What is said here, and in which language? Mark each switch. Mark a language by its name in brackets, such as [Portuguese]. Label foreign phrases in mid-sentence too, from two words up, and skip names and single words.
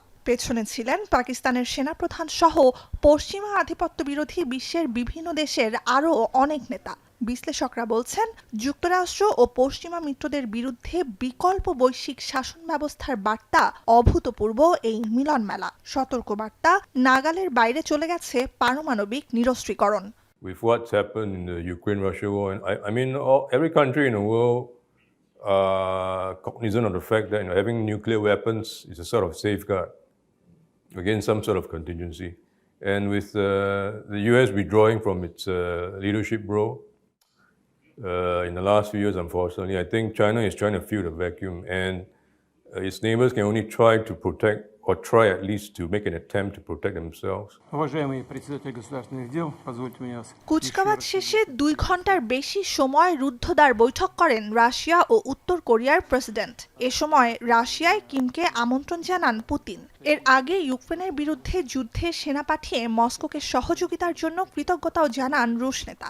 [Bangla] পেছনে ছিলেন পাকিস্তানের সেনাপ্রধান সহ পশ্চিমা আধিপত্য বিরোধী বিশ্বের বিভিন্ন দেশের আরও অনেক নেতা। বিশ্লেষকরা বলছেন, যুক্তরাষ্ট্র ও পশ্চিমা মিত্রদের বিরুদ্ধে বিকল্প বৈশ্বিক শাসন ব্যবস্থার বার্তা অভূতপূর্ব এই মিলন মেলা। সতর্ক বার্তা, নাগালের বাইরে চলে গেছে পারমাণবিক নিরস্ত্রীকরণ। [English] With what's happened in the Ukraine-Russia war, and I mean, every country in the world cognizant of the fact that having nuclear weapons is a sort of safeguard against some sort of contingency. And with the US withdrawing from its leadership role in the last few years, unfortunately, I think China is trying to fill the vacuum, and its neighbors can only try to protect, or try at least to make an attempt to protect themselves. [Russian] Уважаемый председатель государственных дел, позвольте мне вас. [Bangla] কুচকাওয়াজ শেষে 2 ঘন্টার বেশি সময় রুদ্ধদ্বার বৈঠক করেন রাশিয়া ও উত্তর কোরিয়ার প্রেসিডেন্ট। এ সময় রাশিয়ায় কিমকে আমন্ত্রণ জানান পুতিন। এর আগে ইউক্রেনের বিরুদ্ধে যুদ্ধে সেনা পাঠিয়ে মস্কোকে সহযোগিতার জন্য কৃতজ্ঞতাও জানান রুশ নেতা।